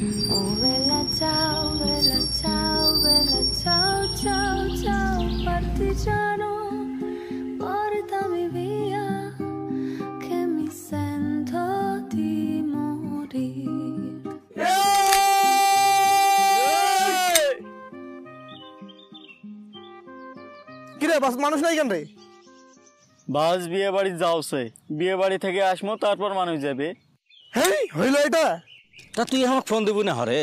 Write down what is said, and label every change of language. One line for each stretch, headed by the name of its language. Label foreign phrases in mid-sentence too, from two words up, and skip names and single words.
Italian: Oh bella ciao, bella ciao, bella ciao, ciao, ciao, partigiano, portami via, che mi sento di morire.
Bangla: কিরে বাস মানুষ নাই কেন রে? বাস বিয়ে বাড়ি যাওছে, বিয়ে বাড়ি থেকে আসবো তারপর মানুষ যাবে। হেই হইল এটা? তা তুই আমাকে ফোন দিবি না হরে?